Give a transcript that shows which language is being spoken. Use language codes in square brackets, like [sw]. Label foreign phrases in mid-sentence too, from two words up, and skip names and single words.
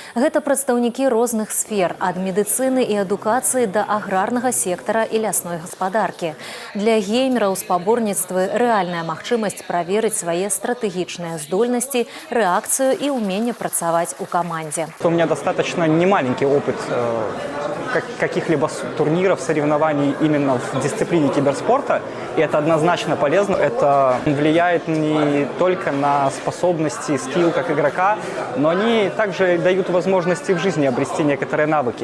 [be] Гэта прадстаўнікі розных сфер, ад медыцыны і адукацыі да аграрнага сектара і лясной гаспадаркі. Для геймераў спаборніцтвы рэальная магчымасць праверыць свае стратэгічныя здольнасці, рэакцыю і ўменне працаваць у камандзе. [ru] У меня достаточно немаленький опыт каких-либо турниров, соревнований именно в дисциплине киберспорта, и это однозначно полезно. Это влияет не только на способности, скилл как игрока, но они также дают возможности в жизни обрести некоторые навыки.